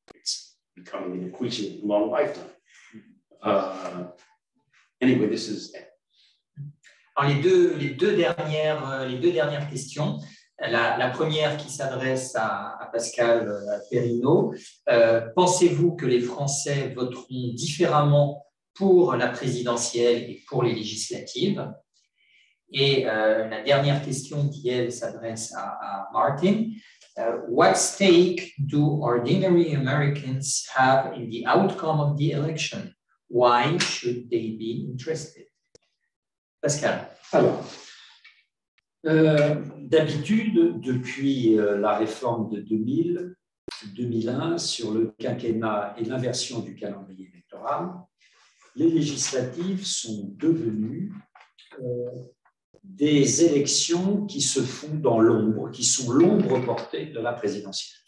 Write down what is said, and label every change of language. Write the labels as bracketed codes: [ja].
[en] It's becoming an increasingly long lifetime. Anyway, this is. [fr] Alors les deux dernières questions. La première qui s'adresse à Pascal Perrineau. Pensez-vous que les Français voteront différemment pour la présidentielle et pour les législatives? Et la dernière question qui, elle, s'adresse à Martin. [en] what stake do ordinary Americans have in the outcome of the election? Why should they be interested? [fr] Pascal. Alors, d'habitude, depuis la réforme de 2001 sur le quinquennat et l'inversion du calendrier électoral, les législatives sont devenues des élections qui se font dans l'ombre, qui sont l'ombre portée de la présidentielle.